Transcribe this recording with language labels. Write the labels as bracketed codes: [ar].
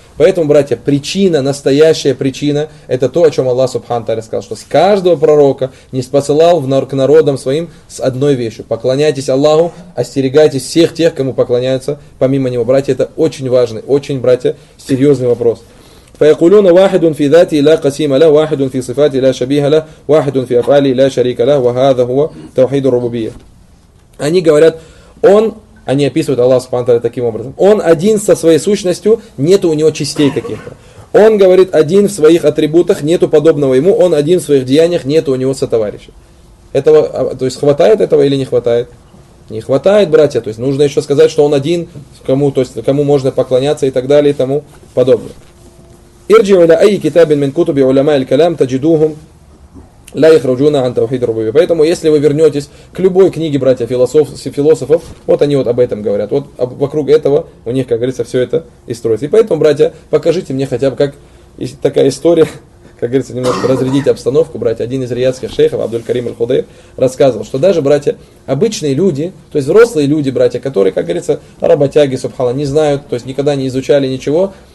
[ru] Поэтому, братья, причина, настоящая причина, это то, о чем Аллах, субханаллах, сказал, что с каждого пророка не спосылал к народам своим с одной вещью. Поклоняйтесь Аллаху, остерегайтесь всех тех, кому поклоняются помимо него. Братья, это очень важный, очень, братья, серьезный вопрос. [ar] فيقولون واحد في ذاته لا قسيم له واحد في صفاته لا شبيه له واحد في أفعاله لا شريك له وهذا هو توحيد الربوبية. [ru] Они говорят, он, они описывают Аллаха субхана ва тааля таким образом. Он один со своей сущностью, нету у него частей каких-то. Он говорит, один в своих атрибутах, нету подобного ему. Он один в своих деяниях, нету у него сотоварища. Этого, то есть хватает этого или не хватает? Не хватает, братья. То есть нужно еще сказать, что он один, кому, то есть кому можно поклоняться и так далее и тому подобное. [ar] ارجعوا الى اي كتاب من كتب علماء الكلام تجدوهم لا يخرجون عن توحيد الربوبيه. [ru] Поэтому если вы вернетесь к любой книге братья философов, вот они вот об этом говорят, вот вокруг этого у них, как говорится, все это и строится. И поэтому, братья, покажите мне хотя бы, как такая история, как говорится, немножко разрядить обстановку, братья. Один из риядских шейхов, Абдуль-Карим Аль-Худейр, рассказывал, что даже, братья, обычные люди, то есть взрослые люди, братья, которые, как говорится, работяги, субхана, не знают, то есть никогда не изучали ничего.